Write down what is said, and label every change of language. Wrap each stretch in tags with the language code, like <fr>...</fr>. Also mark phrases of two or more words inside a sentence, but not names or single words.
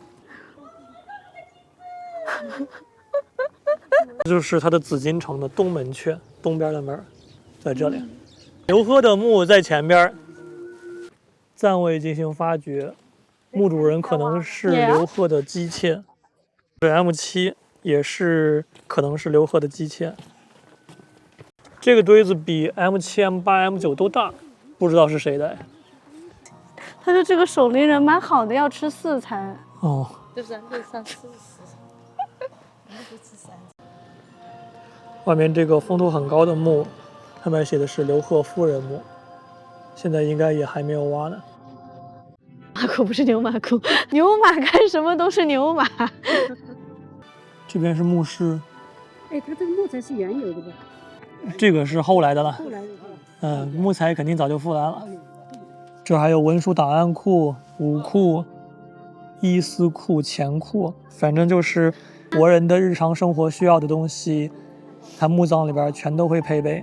<zh>這就是他的紫禁城的東門闕，東邊的門，在這裡。劉賀的墓在前邊，暫未進行發掘，墓主人可能是劉賀的姬妾，這 M7 也是可能是劉賀的姬妾。這個堆子比 M7、M8、M9 都大，不知道是誰的。他說這個守陵人蠻好的，要吃4餐。就是上4 外面這個風頭很高的墓，上面寫的是劉賀夫人墓， 現在應該也還沒有挖呢。馬庫不是牛馬庫，牛馬幹什麼都是牛馬。這邊是墓室。哎，它这個木材是原有的吧？這個是後來的了。後來的。木材肯定早就復原了。這還有文書檔案庫、武庫、衣絲庫、錢庫，反正就是国人的日常生活需要的東西，它墓葬裡邊全都會配備。</zh>